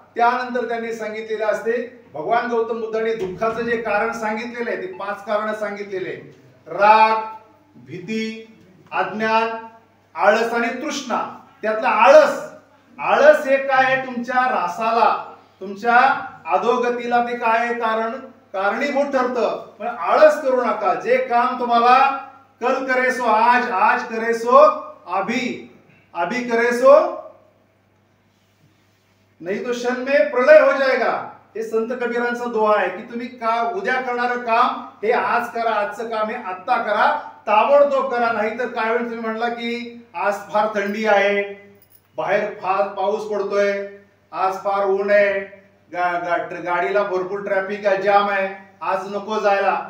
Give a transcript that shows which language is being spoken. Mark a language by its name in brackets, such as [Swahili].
[Marathi] त्यानंतर त्यांनी सांगितलेले असते, भगवान गौतम बुद्धांनी दुःखाचं जे कारण सांगितलेलं आहे ते 5 कारण सांगितलेले: राग, भीती, अज्ञान, आळस आणि तृष्णा. त्यातला आळस, आळस हे काय आहे? तुमच्या रासाला, तुमच्या अधोगतीला ते काय आहे? कारणीभूत ठरतं. पण आळस करू नका. जे काम तुम्हाला [Hindi] कल करे सो आज, आज करे सो अभी, अभी करे सो नहीं तो क्षण में प्रलय हो जाएगा. [Marathi] हे संत कबीरांचा दोहा आहे की तुम्ही का उद्या करणारं काम हे आज करा, आजचं काम हे आत्ता करा, ताबडतोब करा. नाही तर काय वेळ तुम्ही म्हणला की आज फार थंडी आहे, बाहेर फार पाऊस पडतोय, आज फार ऊन आहे, गाडीला भरपूर ट्रॅफिक आहे, जाम आहे, आज नको जायला.